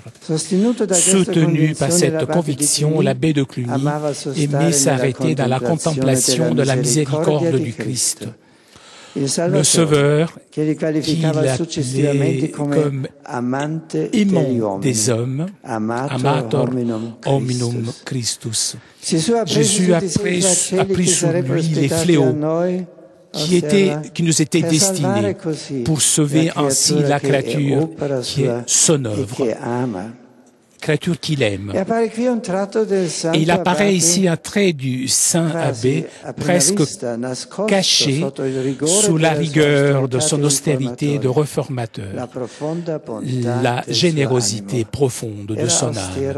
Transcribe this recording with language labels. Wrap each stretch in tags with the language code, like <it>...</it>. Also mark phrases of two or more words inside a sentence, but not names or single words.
<fr>Soutenu par cette conviction, l'abbé de Cluny aimait s'arrêter dans la contemplation de la miséricorde du Christ. Le Sauveur, qu'il appelait comme aimant des hommes,</fr> <la>amator hominum Christus.</la> <fr>Jésus a pris sur lui les fléaux qui nous étaient destinés pour sauver ainsi la créature qui est son œuvre, créature qu'il aime. Et il apparaît ici un trait du saint abbé presque caché sous la rigueur de son austérité de réformateur, la générosité profonde de son âme.</fr>